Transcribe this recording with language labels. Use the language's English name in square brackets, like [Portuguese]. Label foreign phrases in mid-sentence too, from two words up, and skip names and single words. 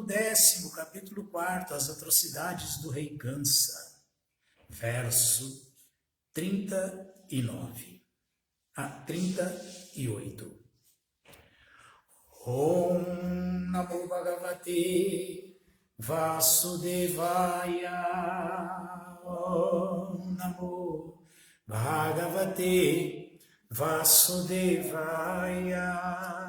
[Portuguese] 10º, capítulo 4, as atrocidades do rei Kansa, verso 39 a 38. [Sanskrit] ॐ नमो भगवते वासुदेवाय. ॐ नमो भगवते वासुदेवाय.